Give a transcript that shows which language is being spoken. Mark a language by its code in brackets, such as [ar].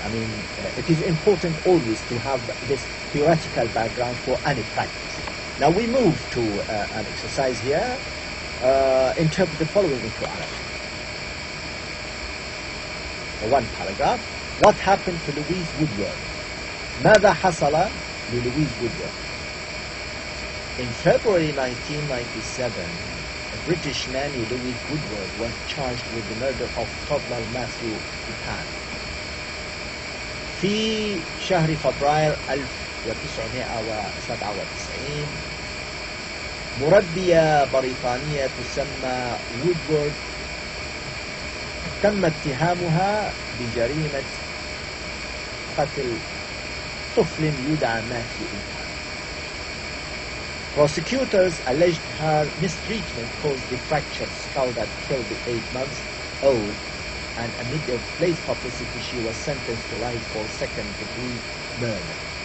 [en] I mean, it is important always to have this theoretical background for any practice. Now we move to an exercise here. Interpret the following into Arabic. One paragraph. What happened to Louise Woodward? [ar] ماذا حصل للويس Woodward? [en] In February 1997, a British nanny, Louise Woodward, was charged with the murder of toddler Matthew Buchanan. [ar] في شهر فبراير 1997 مربية بريطانية تسمى وودورد تم اتهامها بجريمة قتل طفل يدعى ماثيو بوكانان. [en] Prosecutors alleged her mistreatment caused the fractured skull that killed the 8-month-old, and amid the late publicity she was sentenced to life for second-degree murder.